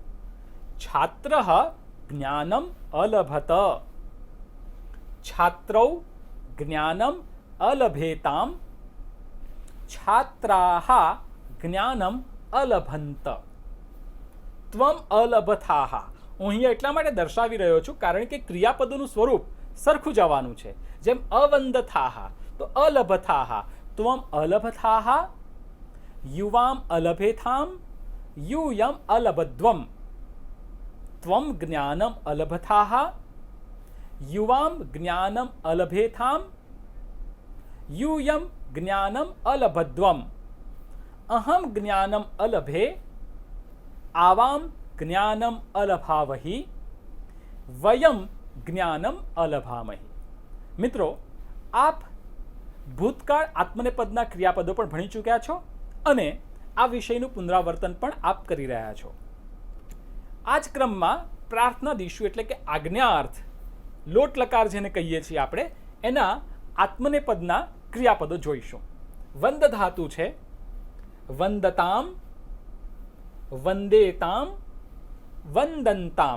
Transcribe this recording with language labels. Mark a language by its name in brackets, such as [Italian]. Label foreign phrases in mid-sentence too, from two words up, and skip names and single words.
[Sanskrit] છાત્રઃ જ્ઞાનમ અલભત, છાત્રૌ જ્ઞાનમ અલભેતામ, છાત્રાः જ્ઞાનમ અલભંત, ત્વમ અલભથાઃ। [Gujarati] હું અહીંયા એટલા માટે દર્શાવી રહ્યો છું કારણ કે ક્રિયાપદોનું સ્વરૂપ સરખું જવાનું છે। [Sanskrit] જેમ અવંદથાઃ તો અલભથાઃ, ત્વમ અલભથાઃ, યુવામ અલભેથામ, यूयम अलभध्वम, त्वम ज्ञानम अलभथाः, युवाम ज्ञानम अलभेथाम, यूयम ज्ञानम अलभध्वम, अहम ज्ञानम अलभे, आवाम ज्ञानम अलभावहि, वयम ज्ञानम अलभामहि। [Gujarati] મિત્રો, આપ ભૂતકાળ આત્મનેપદના ક્રિયાપદો પણ ભણી ચૂક્યા છો અને આ વિષયનું પુનરાવર્તન પણ આપ કરી રહ્યા છો। આ જ ક્રમમાં પ્રાર્થના દીશું એટલે કે આજ્ઞાર્થ, લોટ લકાર જેને કહીએ છીએ આપણે, એના આત્મનેપદના ક્રિયાપદો જોઈશું। વંદ ધાતુ છે [Sanskrit] વંદતામ, વંદેતામ, વંદંતામ।